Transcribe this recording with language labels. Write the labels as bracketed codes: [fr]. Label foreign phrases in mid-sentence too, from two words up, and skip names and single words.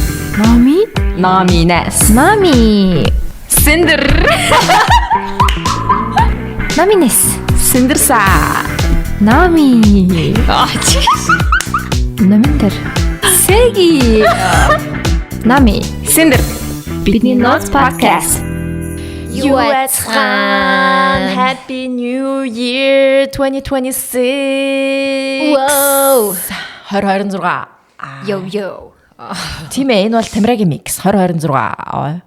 [mn] Nami. Namines. Nami. Cinder. Namines. Cindersa. Nami. Namиндэр. Сэги. Nami. Cinder. Бидний Notes podcast. [en] Юэцхан. Happy New Year 2026. Wow. 2026. Yo. [mn] Тийм ээ, энэ бол Тамирагийн микс 2026.